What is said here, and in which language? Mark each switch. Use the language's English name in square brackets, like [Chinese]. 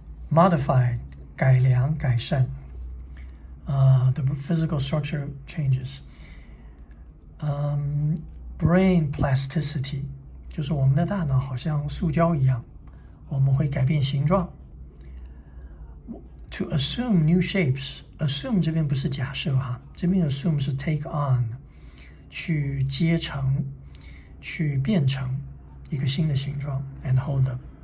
[English] Modify [Chinese] 改良改善 [English] the physical structure changes. [Chinese] Brain plasticity 就是我们的大脑好像塑胶一样，我们会改变形状。 [English] To assume new shapes, [Chinese] assume 这边不是假设哈，这边 assume 是 [English] take on， [Chinese] 去接成，去变成一个新的形状 [English] and hold them.